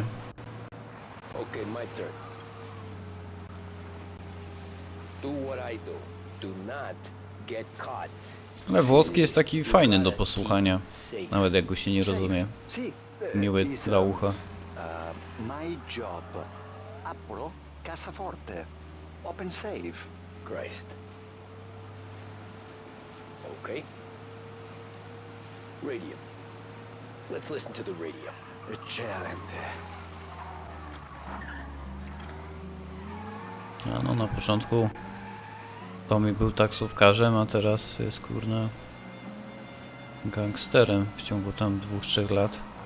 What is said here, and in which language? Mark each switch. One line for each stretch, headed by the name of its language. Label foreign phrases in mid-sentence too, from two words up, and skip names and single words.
English: Okay, my turn. Do what I do. Do not get caught.
Polish: Ale włoski jest taki fajny do posłuchania. Nawet jak go się nie rozumie. Miły dla ucha.
English: My job.
Italian: Apro cassaforte.
English: Open safe. Christ. Okay. Radio. Let's listen to the radio. Eccellente.
Polish: A no, na początku Tommy był taksówkarzem, a teraz jest, kurna, gangsterem w ciągu tam 2-3 lat.